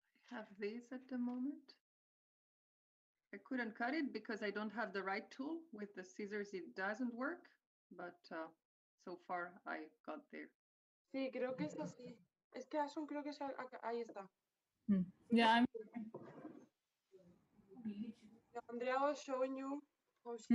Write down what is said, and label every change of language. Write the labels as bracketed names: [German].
[English] I have this at the moment. I couldn't cut it because I don't have the right tool. With the scissors, it doesn't work, but so far I got there. [Spanish] Sí, creo que es así. Es que Asun creo que es ahí está. [English] Yeah, Andrea was showing you how she